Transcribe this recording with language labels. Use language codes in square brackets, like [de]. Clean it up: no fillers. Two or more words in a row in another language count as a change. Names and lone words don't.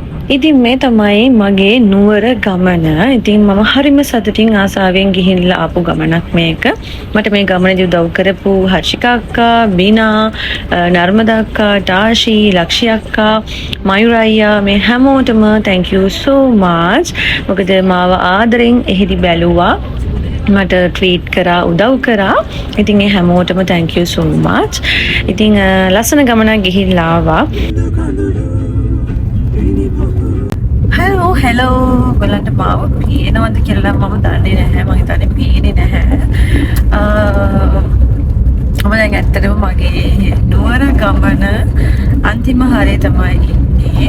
[si] ඉතින් මේ තමයි මගේ නුවර ගමන. ඉතින් මම හරිම සතුටින් ආසාවෙන් ගිහිල්ලා ආපු ගමනක් මේක. මට මේ ගමනේදී උදව් කරපු හර්ෂිකා අක්කා, බීනා, නර්මදා අක්කා, ටාෂි, ලක්ෂි අක්කා, මයුර අයියා මේ හැමෝටම [en] thank you so much. [si] මොකද මාව ආදරෙන් එහෙදි බැලුවා. මට ට්‍රීට් කරා උදව් කරා. ඉතින් ඒ හැමෝටම [en] thank you so much. [si] ඉතින් ලස්සන ගමනක් ගිහිල්ලා ආවා. හෙලෝ ඔයගලන්ට මාව පේනවද කියලා මම දන්නේ නැහැ. මම හිතන්නේ පේන්නේ නැහැ. මම දැන් ඇත්තටම මගේ නුවර ගමන අන්තිම හරේ තමයි ඉන්නේ.